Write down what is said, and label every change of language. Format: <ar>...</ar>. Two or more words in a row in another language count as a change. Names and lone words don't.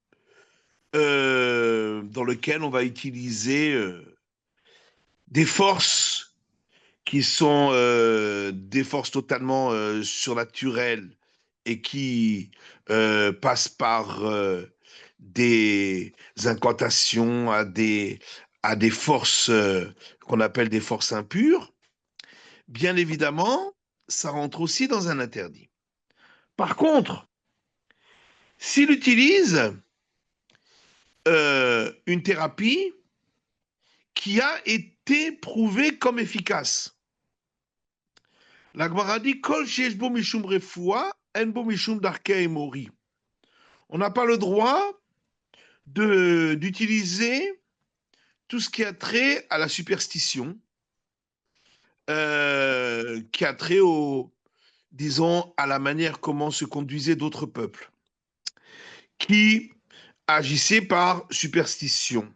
<fr>dans lesquelles on va utiliser des forces qui sont des forces totalement surnaturelles et qui passent par des incantations à des forces qu'on appelle des forces impures, bien évidemment, ça rentre aussi dans un interdit. Par contre, s'il utilise une thérapie qui a été prouvée comme efficace, la Gemara dit</fr> <he>כל שיש בו משום רפואה אין בו משום דרכי האמורי.</he> <fr>On n'a pas le droit d'utiliser tout ce qui a trait à la superstition, qui a trait disons, à la manière comment se conduisaient d'autres peuples, qui agissaient par superstition.</fr>